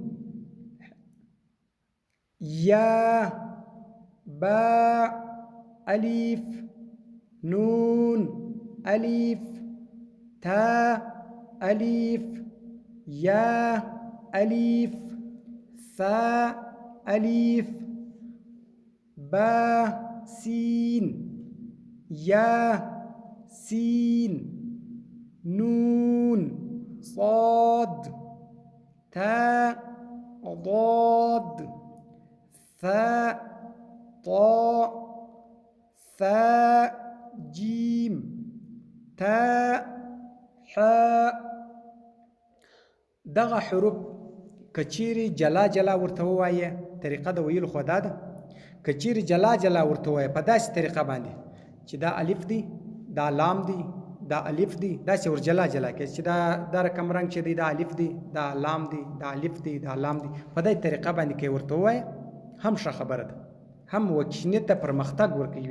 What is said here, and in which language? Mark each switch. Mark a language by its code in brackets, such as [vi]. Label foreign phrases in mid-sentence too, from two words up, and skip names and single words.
[fa] یا با الف نون الف تا الف یا الف ثا الف با سین یا سین نون صاد تا ضاد ثا طا ثا جیم تا حا. [ps] دغه حروف که چیرې جلا جلا ورته ووایه، طریقه د ویلو خو دا ده. که چیرې جلا جلا ورته ووایه په داسې طریقه باندې چې دا الف دی، دا لام دی، دا الف دی، داسې ور جلا جلا کې چې دا رقم رنګ چې دی دا الف دی، دا لام دی، دا الف دی، دا لام دی، په دې طریقه باندې کې ورته ووایه، هم ښه خبره ده، هم وکشنې ته پرمختګ ورکوي.